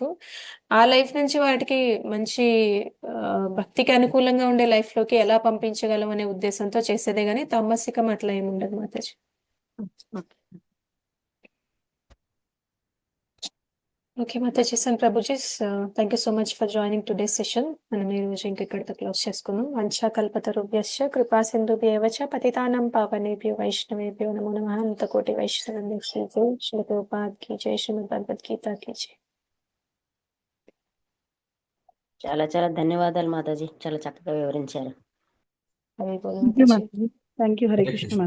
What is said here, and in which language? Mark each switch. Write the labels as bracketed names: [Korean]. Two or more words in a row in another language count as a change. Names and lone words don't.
[Telugu] ఆ లైఫ్ నుంచి వాటికి మంచి భక్తికి అనుకూలంగా ఉండే లైఫ్ లోకి ఎలా పంపించగలం అనే ఉద్దేశంతో చేసేదే గానీ తామసికం అట్లా ఏమి ఉండదు మాతాజీ. [English] okay Mataji and Prabhujis, thank you so much for joining today session. [Telugu] మనం ఈ రోజు ఇంకెక్కడితో క్లోజ్ చేసుకున్నాం. [Sanskrit] వంచా కల్పతరుభ్యశ్చ కృపా సింధుభ్యేవ చ పతితానాం పావనేభ్యో వైష్ణవేభ్యో నమో నమః. అంతకోటి వైష్ణవేభ్యో [Hindi] श्री प्रभुपाद की जय, श्रीमद् भगवद्गीता की जय. [Telugu] చాలా చాలా ధన్యవాదాలు మాతాజీ, చాలా చక్కగా వివరించారు. [Hindi] हरि बोल [English] thank you [Telugu] మాతాజీ. [English] మాతాజీ. thank you. హరే [Sanskrit] హరే కృష్ణ కృష్ణ.